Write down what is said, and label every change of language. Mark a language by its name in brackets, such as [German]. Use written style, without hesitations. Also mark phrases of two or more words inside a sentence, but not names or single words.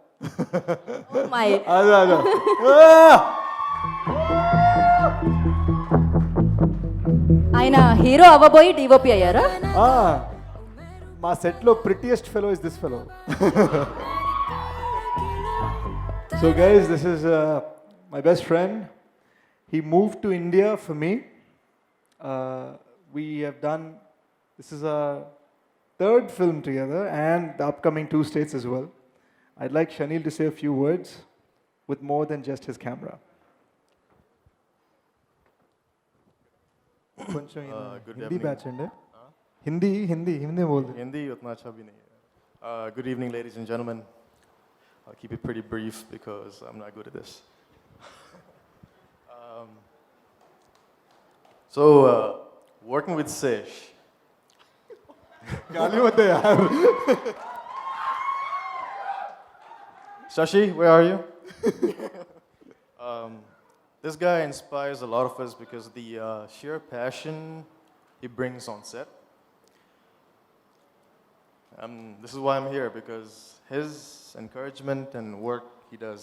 [Telugu] ఆయన హీరో అవ్వబోయి డిఓపి అయ్యారా? మా సెట్లో [English] prettiest fellow is this fellow. So guys, This is my best friend. He moved to India for me. We have done, this is our third film together and the upcoming 2 states as well. I'd like Shanil to say a few words with more than just his camera. Hindi batch ande. [Hindi] हिंदी बोल दे. हिंदी उतना अच्छा भी नहीं है. [English] Good evening ladies and gentlemen. I'll keep it pretty brief because I'm not good at this. So working with Sesh. [Hindi] गाली मत दे यार. [English] Shashi, where are you? This guy inspires a lot of us because the sheer passion he brings on set. This is why I'm here, because his encouragement and work he does.